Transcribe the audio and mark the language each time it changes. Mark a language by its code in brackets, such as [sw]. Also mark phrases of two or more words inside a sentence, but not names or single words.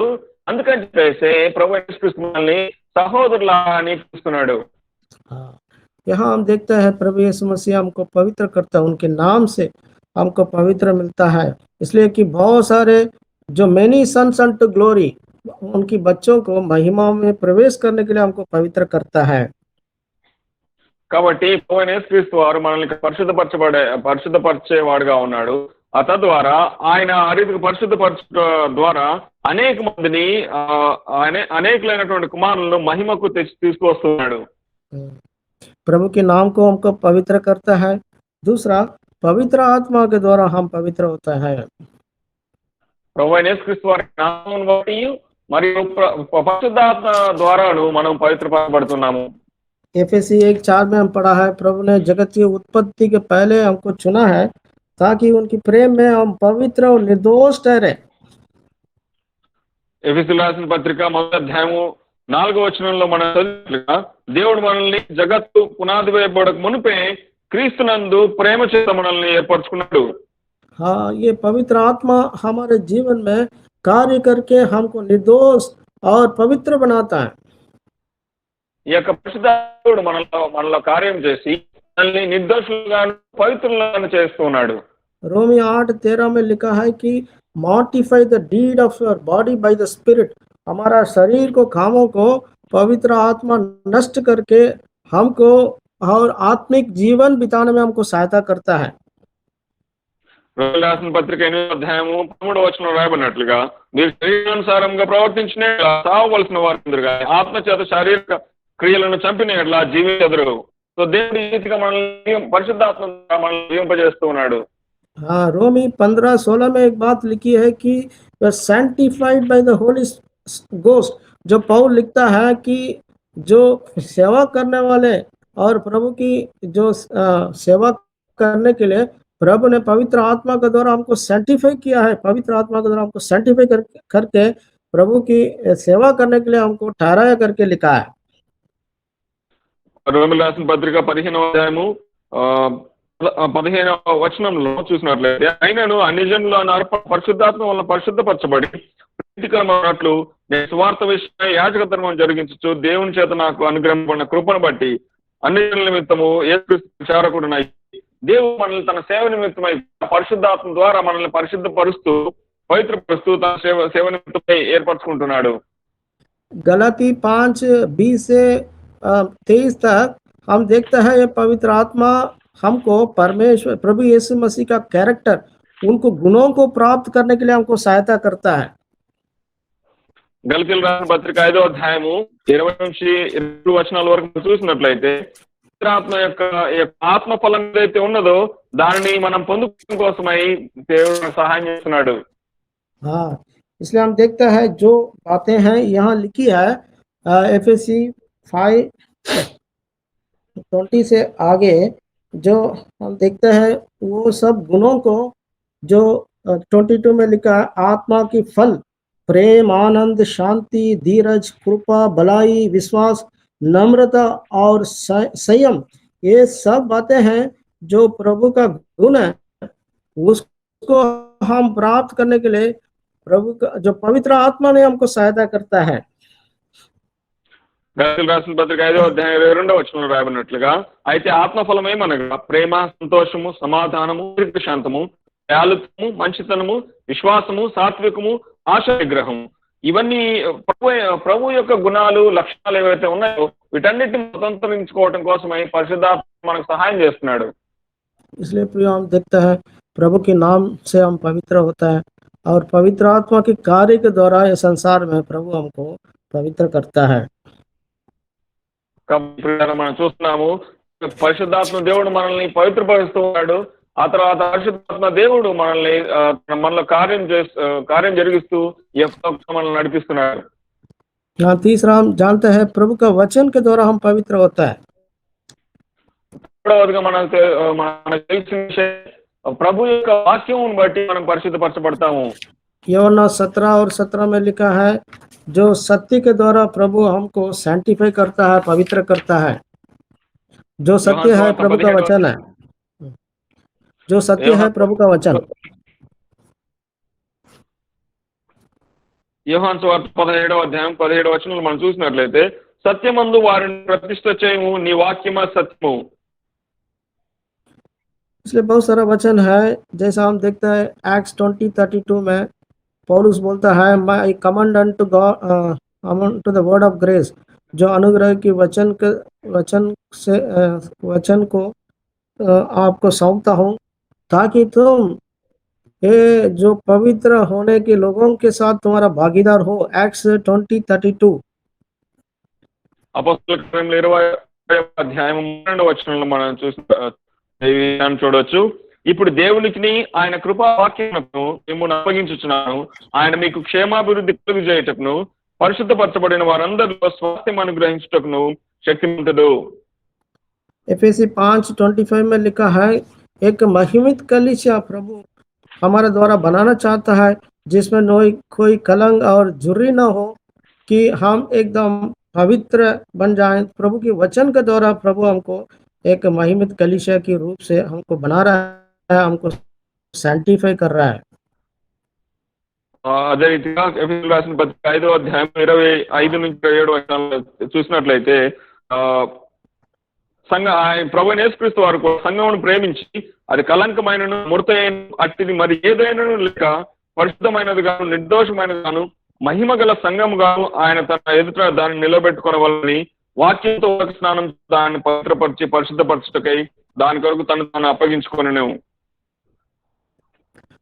[te] అందుకని చెప్పేసి ప్రభు యేసుక్రీస్తు మనల్ని సహోదరులా చూస్తున్నాడు. [hi] यहाँ हम देखते हैं प्रभु यीशु मसीह हमको पवित्र करता है, उनके नाम से हमको पवित्र मिलता है. इसलिए कि बहुत सारे जो [en] many sons unto glory, [hi] उनकी बच्चों को महिमा में प्रवेश करने के लिए हमको पवित्र करता है. [te] కాబట్టి ప్రభువైన యేసుక్రీస్తు వారు మనల్ని పరిశుద్ధపరిచేవాడుగా ఉన్నాడు. తద్వారా ఆయన ఆ రీతికి పరిశుద్ధపరచడం ద్వారా అనేక మందిని అనేకులైనటువంటి కుమారులను మహిమకు తీసుకువస్తున్నాడు. [hi] प्रभु के नाम को हमको पवित्र करता है. दूसरा, पवित्र आत्मा के द्वारा हम पवित्र होता है. [te] ప్రభువైన యేసుక్రీస్తు వారి నామమును బట్టి మరియు పరిశుద్ధాత్మ ద్వారాను మనం పవిత్రపరచబడుతున్నాము. [hi] एफएसी 1:4 में हम पढ़ा है, प्रभु ने जगत की उत्पत्ति के पहले हमको चुना है ताकि उनकी प्रेम में हम पवित्र और निर्दोष ठहरे. [te] ఎఫెసీయులకు రాసిన పత్రిక మొదటి అధ్యాయము 4వ వచనంలో మనం చదివినట్లుగా దేవుడు మనల్ని జగత్తు పునాది వేయబడక మునిపే క్రీస్తునందు ప్రేమ చేత మనల్ని ఏర్పరచుకున్నాడు. [hi] हाँ, ये पवित्र आत्मा हमारे जीवन में कार्य करके हमको निर्दोष और पवित्र बनाता है. [te] ఈ యొక్క పరిశుద్ధుడు మనలో కార్యం చేసి మనల్ని నిర్దోషులుగాను పవిత్రులుగాను చేస్తున్నాడు. [hi] रोमी 8:13 में लिखा है कि [en] mortify the deed of your body by the Spirit. [hi] हमारा शरीर को कामों को पवित्र आत्मा नष्ट करके हमको और आत्मिक जीवन बिताने में हमको सहायता करता है. [te] రోమిలకు రాసిన పత్రిక 8వ అధ్యాయము 13వ వచనంలో రాయబడినట్లుగా మీరు శరీరానుసారంగా ప్రవర్తించిన యెడల సావవలసిన వారు కానీ ఆత్మచేత శారీరక క్రియలను చంపిన యెడల జీవించెదరు. సో దేవుడి రీతిగా మనల్ని పరిశుద్ధాత్మ ద్వారా మనల్ని జీవింపజేస్తూ ఉన్నాడు. [hi] हाँ, रोमी 15:16 में एक बात लिखी है कि [en] sanctified by the Holy Ghost. [hi] जो पौल लिखता है कि जो सेवा करने वाले और प्रभु की जो सेवा करने के लिए प्रभु ने पवित्र आत्मा के द्वारा हमको सैंटिफाई किया है, पवित्र आत्मा के द्वारा हमको सैंटिफाई करके प्रभु की सेवा करने के लिए हमको ठहराया करके लिखा है। [te] రోమిలకు రాసిన పత్రిక 15వ అధ్యాయము 15వ వచనంలో చూసినట్లయితే అయినను అన్ని జనులు పరిశుద్ధాత్మ వల్ల పరిశుద్ధపరచబడి ప్రీతికరమైనట్లు నేను సువార్త విషయమై యాజక ధర్మం జరిగించు దేవుని చేత నాకు అనుగ్రహింపబడిన కృపను బట్టి అన్ని జనుల నిమిత్తము యేసుక్రీస్తు ప్రచారకుడునై దేవుడు మనల్ని తన సేవ నిమిత్తమై పరిశుద్ధాత్మ ద్వారా మనల్ని పరిశుద్ధపరుస్తూ పవిత్రపరుస్తూ తన సేవ నిమిత్తమై ఏర్పరచుకుంటున్నాడు. [hi] गलाती 5:20 से 23 तक हम देखते हैं ये पवित्र आत्मा हमको परमेश्वर प्रभु यीशु मसीह का कैरेक्टर, उनको गुणों को प्राप्त करने के लिए हमको सहायता करता है। [te] గలతీయులకు రాసిన పత్రిక 5వ అధ్యాయము 20 నుంచి 22 వచనాల వరకు చూసినట్లయితే ఆత్మ యొక్క ఆత్మ ఫలం ఏదైతే ఉన్నదో దానిని మనం పొందుకోవడం కోసమై దేవుడు సహాయం చేస్తున్నాడు. [hi] हाँ, इसलिए हम देखते हैं जो बातें हैं यहाँ लिखी है एफएससी 5:20 से आगे जो हम देखते हैं वो सब गुणों को जो 22 में लिखा है, आत्मा की फल प्रेम, आनंद, शांति, धीरज, कृपा, भलाई, विश्वास, नम्रता और संयम, ये सब बातें हैं जो प्रभु का गुण है, उसको हम प्राप्त करने के लिए प्रभु का जो पवित्र आत्मा ने हमको सहायता करता है। [te] గలతీయులకు రాసిన పత్రిక 5వ అధ్యాయం 22వ వచనంలో రాయబడినట్లుగా అయితే ఆత్మఫలం ఏమనగా ప్రేమ, సంతోషము, సమాధానము, శాంతము, దయాళుత్వము, మంచితనము, విశ్వాసము, సాత్వికము, ఆశా నిగ్రహము, ఇవన్నీ ప్రభు యొక్క గుణాలు, లక్షణాలు ఏవైతే ఉన్నాయో వీటన్నిటిని స్వతంత్రించుకోవడం కోసమై పరిశుద్ధాత్మ మనకు సహాయం చేస్తున్నాడు. [hi] इसलिए प्रिय हम देखते हैं प्रभु के नाम से हम पवित्र होता है और पवित्र आत्मा के कार्य के द्वारा इस संसार में प्रभु हमको पवित्र करता है। [te] మనం చూస్తున్నాము పరిశుద్ధాత్మ దేవుడు మనల్ని పవిత్రపరుస్తూ ఉన్నాడు. ఆ తర్వాత పరిశుద్ధాత్మ దేవుడు మనలో కార్యం జరిగిస్తూ మనల్ని నడిపిస్తున్నాడు. [hi] यहाँ तीसरा हम जानते हैं प्रभु का वचन के द्वारा हम पवित्र होता है। [te] మూడవదిగా మనకు తెలిసిన విషయం ప్రభు యొక్క వాక్యం బట్టి మనం పరిశుద్ధపరచబడతాము. [hi] యోహన్నా 17 और 17 में लिखा है जो सत्य के द्वारा प्रभु हमको सैंटिफाई करता है, पवित्र करता है। जो सत्य है प्रभु का वचन है, जो सत्य है प्रभु का वचन। [te] యోహాను సువార్త 17వ అధ్యాయం 17వ వచనంలో మనం చూసినట్లయితే సత్యమందు వారిని ప్రతిష్ఠ చేయము, నీ వాక్యమ సత్యము. [hi] इसलिए बहुत सारा वचन है, जैसा हम देखते हैं एक्ट्स 20:32 में पौलुस बोलता है [en] I command unto God unto the word of grace, [hi] जो अनुग्रह की वचन को आपको सौंपता हूँ ताकि तुम ये जो पवित्र होने के लोगों के साथ तुम्हारा भागीदार हो। एक्ट्स 20:32 [te] అపోస్తలుల కార్యములు 20వ అధ్యాయం 2వ వచనంలో మనం చూడవచ్చు. ఇప్పుడు దేవునికి ఆయన కృపా వాక్యమును మిమ్మల్ని అప్పగించుచున్నాను, ఆయన మీకు క్షేమాభివృద్ధి కలుగు చేయుటకును పరిశుద్ధపరచబడిన వారందరిలో స్వాస్థ్యం అనుగ్రహించుటకును శక్తిమంతుడు. [hi] एफएसी 5:25 में लिखा है एक महिमित कलीसिया प्रभु हमारे द्वारा बनाना चाहता है जिसमें कोई कलंक और झुर्री न हो, कि हम एकदम पवित्र बन जाएं। प्रभु के वचन के द्वारा प्रभु हमको एक महिमित कलीसिया के रूप से हमको बना रहा है, हमको सैंटिफाई कर रहा है। [te] అదే రీతిగా ఎఫెసీయులకు రాసిన పత్రిక 5వ అధ్యాయం 25 నుంచి 27 వచనాలు చూసినట్లయితే ప్రభు యేసుక్రీస్తు వారు సంఘమును ప్రేమించి అది కలంకమైనను ముడతైన అట్టిది మరి ఏదైనాను లేక పరిశుద్ధమైనది గాను నిర్దోషమైనది గాను మహిమ గల సంఘము గాను ఆయన తన ఎదుట దాన్ని నిలబెట్టుకోవాలని వాక్యంతో స్నానం దాన్ని పవిత్రపరిచి పరిశుద్ధపరచుటకై దాని కొరకు తను అప్పగించుకొనెను.